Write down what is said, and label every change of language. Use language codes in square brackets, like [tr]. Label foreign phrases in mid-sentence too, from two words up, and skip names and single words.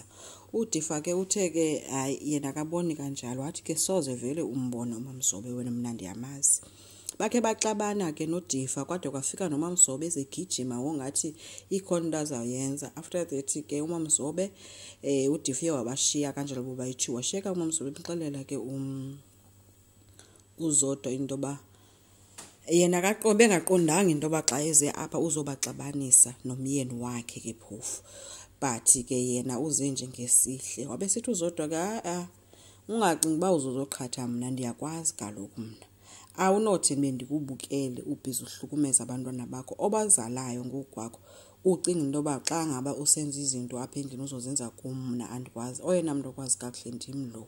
[xh] uDifa ke uthe ke hayi yena akaboni kanjalo wathi ke soze vele umbona uMamzobe wena mina ndiyamazi. Bakhe baxabana ke noDifa kwade kwafika noMamzobe ezegijima wongathi ikhona into azayenza. [en] After that [xh] ke uMamzobe uDifa wabashiya kanjalo boba yithi washeka uMamzobe exelela ke uZodwa into ba yena bengaqondanga into ba xa eze apha uzobaxabanisa nomyeni wakhe ke phofu. But ke yena uze nje ngesihle wabe sithi uZodwa ka ungacingi ba uzozoqhatha mina ndiyakwazi kaloku mina awunothi bendikubukele ubhizi uhlukumeza abantwana bakho obazalayo ngokwakho ucinga into ba xa ngaba usenza izinto apha endlini uzozenza kumna andikwazi oyena muntu okwazi kakuhle ndim lo.